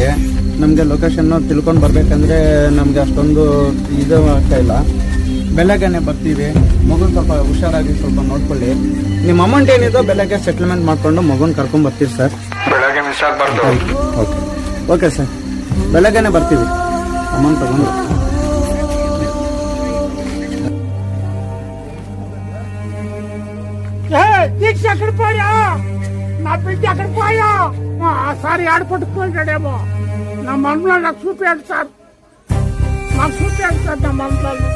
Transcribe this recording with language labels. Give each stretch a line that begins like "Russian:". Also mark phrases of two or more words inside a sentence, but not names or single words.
Kannada: ನಮಗೆ ಲೊಕೇಶನ್ ತಿಳ್ಕೊಂಡು ಬರ್ಬೇಕಂದ್ರೆ ನಮಗೆ ಅಷ್ಟೊಂದು ಇದು ಆಗ್ತಾ ಇಲ್ಲ. ಬೆಳಗ್ಗೆನೆ ಬರ್ತೀವಿ. ಮಗುನ ಸ್ವಲ್ಪ ಹುಷಾರಾಗಿ ಸ್ವಲ್ಪ ನೋಡ್ಕೊಳ್ಳಿ. ನಿಮ್ಮ ಅಮೌಂಟ್ ಏನಿದೋ ಬೆಳಗ್ಗೆ ಸೆಟ್ಲ್ಮೆಂಟ್ ಮಾಡಿಕೊಂಡು ಮಗುನ ಕರ್ಕೊಂಡು ಬರ್ತೀವಿ ಸರ್. ಬೆಳಗ್ಗೆ ಮಿಸ್ ಆಗ್ಬಾರ್ದು. ಓಕೆ ಓಕೆ ಸರ್, ಬೆಳಗ್ಗೆನೆ ಬರ್ತೀವಿ ಅಮೌಂಟ್ ತಗೊಂಡು.
Telugu: దీక్ష ఎక్కడ పోయా నా బిడ్డ ఎక్కడ పోయా సార్ ఆడుపట్టుకోలేడేమో నా మనలో నాకు చూపించండి సార్, నాకు చూపించండి సార్ నా మనలో.